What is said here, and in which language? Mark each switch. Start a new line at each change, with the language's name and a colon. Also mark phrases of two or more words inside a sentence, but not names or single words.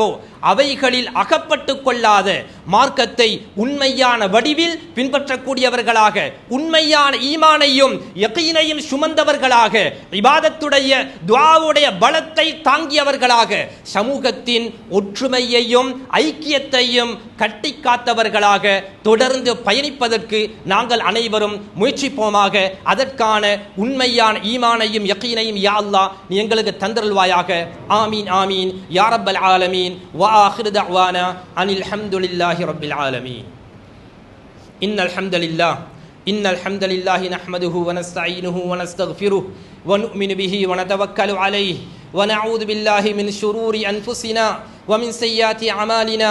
Tamil: அவைகளில் அகப்பட்டு கொள்ளாத மார்க்கத்தை உண்மையான வடிவில் பின்பற்றக்கூடியவர்களாக, உண்மையான ஈமானையும் யகீனையும் சுமந்தவர்களாக, இபாதத்துடைய துஆவுடைய பலத்தை தாங்கியவர்களாக, சமூகத்தின் ஒற்றுமையையும் ஐக்கியத்தையும் கட்டி காத்தவர்களாக தொடர்ந்து பயணிப்பதற்கு நாங்கள் அனைவரும் முயற்சிப்போமாக. அதற்கான உண்மையான ஈமானையும் யகீனையும்
Arabic: يا الله
Tamil: நீ எங்களுக்கு தந்தருள்வாயாக.
Arabic: آمين آمين يا رب العالمين. وآخر دعوانا أن الحمد لله رب العالمين. إن الحمد لله نحمده ونستعينه ونستغفره ونؤمن به ونتوكل عليه ونعوذ بالله من شرور أنفسنا ومن سيئات أعمالنا.